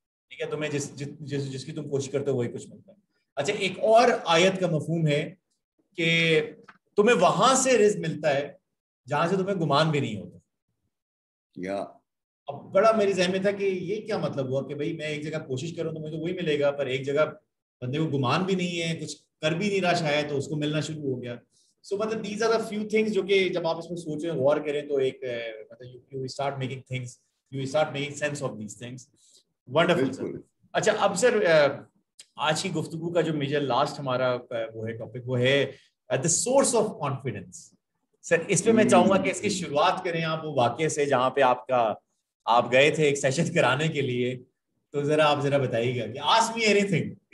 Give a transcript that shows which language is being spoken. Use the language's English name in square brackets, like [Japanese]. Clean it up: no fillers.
[Urdu] ٹھیک ہے, تمہیں جس کی تم کوشش کرتے ہو وہی کچھ ملتا ہے. اچھا, ایک اور آیت کا مفہوم ہے کہ تمہیں وہاں سے رزق ملتا ہے جہاں سے تمہیں گمان بھی نہیں ہوتا. اب بڑا میری ذہن میں تھا کہ یہ کیا مطلب ہوا کہ بھائی میں ایک جگہ کوشش کروں تو مجھے وہی ملے گا, پر ایک جگہ بندے کو گمان بھی نہیں ہے, کچھ کر بھی نہیں رہا شاید, تو اس کو ملنا شروع ہو گیا. [English] So [Urdu] مطلب [English] these are the few things [Urdu] جو کہ جب آپ اس میں سوچیں غور کریں تو ایک مطلب [English] you start making things, you start making sense of these things. Wonderful sir. [Urdu] اچھا اب سر آج کی گفتگو کا جو میجر لاسٹ ہمارا وہ ہے ٹاپک وہ ہے [English] the source of confidence. [Urdu] سر اس پہ میں چاہوں گا کہ اس کی شروعات کریں آپ وہ واقعے سے جہاں پہ آپ گئے تھے ایک سیشن کرانے کے لیے, تو ذرا آپ ذرا بتائیے گا کہ [English] ask me anything.